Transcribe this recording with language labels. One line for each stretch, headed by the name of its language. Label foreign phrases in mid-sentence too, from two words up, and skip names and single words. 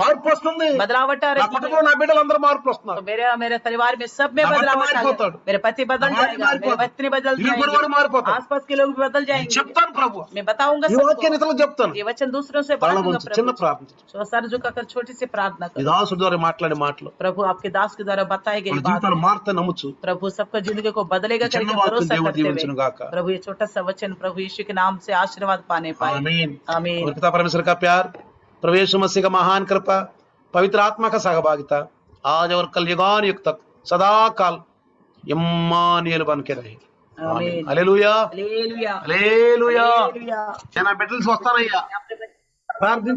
Telugu: మార్పు వస్తుంది.
Hindi: बदलावट आ
Telugu: నా
Hindi: रही है।
Telugu: కుటుంబంలో నా బిడ్డలందరూ మార్పులు
Hindi: तो
Telugu: వస్తున్నారు.
Hindi: मेरे परिवार में सब में
Telugu: నా భర్త
Hindi: बदलावट आ
Telugu: మారిపోతాడు.
Hindi: गया, मेरे पति बदल
Telugu: నా భార్య
Hindi: जाएगा, मेरे
Telugu: మారిపోతాడు.
Hindi: पत्नी बदल
Telugu: ఇరుగు పొరుగువాడు
Hindi: जाएंगे,
Telugu: మారిపోతాడు.
Hindi: आसपास के लोग भी बदल
Telugu: నేను
Hindi: जाएंगे।
Telugu: చెప్తాను ప్రభు,
Hindi: मैं बताऊंगा
Telugu: ఈ వాక్యాన్ని
Hindi: सबको,
Telugu: ఇతరులకు చెప్తాను.
Hindi: ये वचन दूसरों से
Telugu: తల
Hindi: बांटूंगा
Telugu: వంచు, చిన్న
Hindi: प्रभु।
Telugu: ప్రార్థన.
Hindi: तो सर झुकाकर छोटी सी प्रार्थना
Telugu: ఈ
Hindi: करो।
Telugu: దాసుడు ద్వారా మాట్లాడే మాటలు
Hindi: प्रभु आपके दास के द्वारा बताई गई
Telugu: వాళ్ళ
Hindi: बात,
Telugu: జీవితాలు మారుతా నమ్ముచు.
Hindi: प्रभु सबका जिंदगी को बदलेगा
Telugu: ఈ చిన్న
Hindi: करके
Telugu: వాక్యం
Hindi: भरोसा
Telugu: దేవుడు
Hindi: करते
Telugu: దీవించును
Hindi: हुए
Telugu: గాక.
Hindi: प्रभु ये छोटा सा वचन प्रभु यीशु के नाम से आशीर्वाद पाने पाए। आमीन. आमीन। और पिता परमेश्वर का प्यार, प्रभु यीशु मसीह का महान कृपा, पवित्र आत्मा का सहभागिता आज और कल युगान युग तक सदा काल इम्मानुएल बन के रहे।
Telugu: ఆమేన్. హల్లెలూయా, హల్లెలూయా హల్లెలూయా. హల్లెలూయా. నా బిడ్డలు వస్తానయ్యా, ప్రార్థించు.